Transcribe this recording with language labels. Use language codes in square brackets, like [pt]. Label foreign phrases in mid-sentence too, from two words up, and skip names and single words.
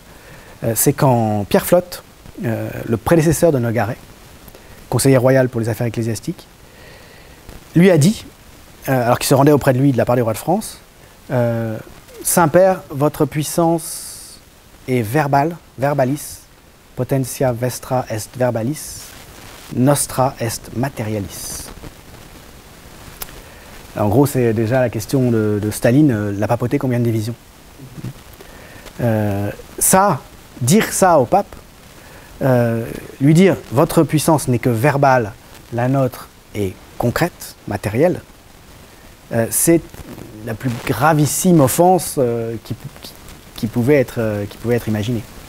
[fr] C'est quand Pierre Flotte, le prédécesseur de Nogaret, conseiller royal pour les affaires ecclésiastiques, lui a dit, alors qu'il se rendait auprès de lui de la part du roi de France, Saint-Père, votre puissance est verbale, [la] verbalis, potentia vestra est verbalis, nostra est materialis. [fr] En gros, c'est déjà la question de Staline, la papauté, combien de divisions? Dire ça au pape, lui dire « votre puissance n'est que verbale, la nôtre est concrète, matérielle », c'est la plus gravissime offense qui pouvait être imaginée.